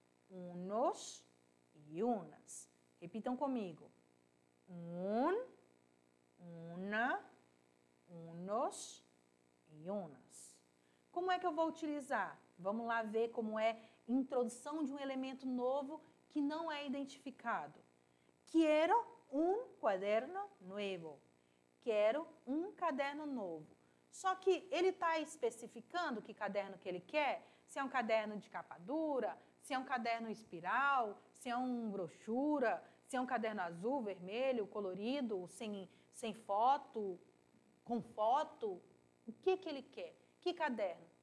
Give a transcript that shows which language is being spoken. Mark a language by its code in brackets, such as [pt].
[pt] unos e unas. Repitam comigo. Una, unos e unas. Como é que eu vou utilizar? Vamos lá ver como é introdução de um elemento novo que não é identificado. [es] Quiero un cuaderno nuevo. [pt] Quero um caderno novo. Só que ele está especificando que caderno que ele quer, se é um caderno de capa dura, se é um caderno espiral, se é um brochura, se é um caderno azul, vermelho, colorido, sem foto, com foto. O que ele quer? Que caderno?